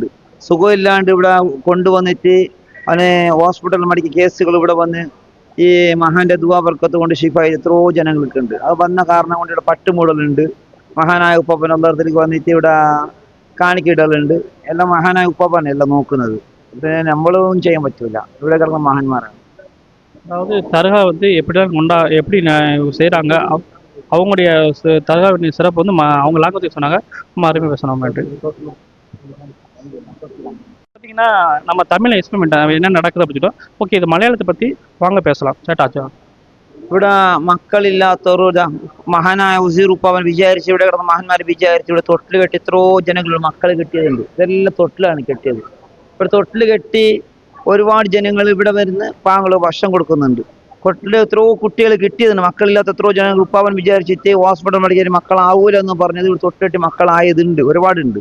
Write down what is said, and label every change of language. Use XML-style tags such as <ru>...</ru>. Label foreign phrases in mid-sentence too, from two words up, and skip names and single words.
<ml>സുഖമില്ലാണ്ട് ഇവിടെ കൊണ്ടുവന്നിട്ട് അവന് ഹോസ്പിറ്റലിൽ മടിക്ക് കേസുകൾ ഇവിടെ വന്ന് ഈ മഹാന്റെ ദുആ ബർക്കത്ത് കൊണ്ട് ഷിഫായി എത്രയോ ജനങ്ങൾക്കുണ്ട്. അത് വന്ന കാരണം കൊണ്ട് ഇവിടെ പട്ടുമൂടലുണ്ട്. മഹാനായ ഉപ്പാപ്പൻ അള്ളാഹത്തിലേക്ക് വന്നിട്ട് ഇവിടെ കാണിക്കിടലുണ്ട്. എല്ലാം മഹാനായ ഉപ്പാപ്പൻ എല്ലാം നോക്കുന്നത്. പിന്നെ നമ്മളൊന്നും ചെയ്യാൻ പറ്റൂല. ഇവിടെ കിടന്ന മഹാന്മാരാണ്.</ml> <ta>அதாவது தர்கா வந்து எப்படி செய்கிறாங்க, அவங்களுடைய தர்காவின் சிறப்பு வந்து அவங்க லாங்குவேஜ் சொன்னாங்க, நம்ம அருமையாக பேசணும். பார்த்தீங்கன்னா நம்ம தமிழை எக்ஸ்பிளைன் என்ன நடக்குது அப்படின்னு ஓகே, இது மலையாளத்தை பற்றி வாங்க பேசலாம்.</ta> <ml>ചേട്ടാ ഇവിടെ മക്കളില്ലാത്തവർ മഹാനായ വസീർ ഉപ്പാവൻ വിചാരിച്ച് ഇവിടെ കിടന്ന മഹാന്മാർ വിചാരിച്ച് ഇവിടെ തൊട്ടിൽ കെട്ടി എത്രയോ ജനങ്ങൾ മക്കൾ കെട്ടിയതുണ്ട്. ഇതെല്ലാം തൊട്ടിലാണ് കെട്ടിയത്. ഇവിടെ തൊട്ടിൽ കെട്ടി ഒരുപാട് ജനങ്ങൾ ഇവിടെ വരുന്ന പാങ്ങൾ ഭക്ഷണം കൊടുക്കുന്നുണ്ട്. തൊട്ടിൽ എത്രയോ കുട്ടികൾ കിട്ടിയതുണ്ട്. മക്കളില്ലാത്ത എത്രയോ ജനങ്ങൾ ഉപ്പാവൻ വിചാരിച്ചിട്ട് ഹോസ്പിറ്റൽ മെഡിക്കൽ മക്കളാവൂല എന്ന് പറഞ്ഞത് ഇവിടെ തൊട്ടിലെട്ടി മക്കളായതുണ്ട്, ഒരുപാടുണ്ട്.</ml>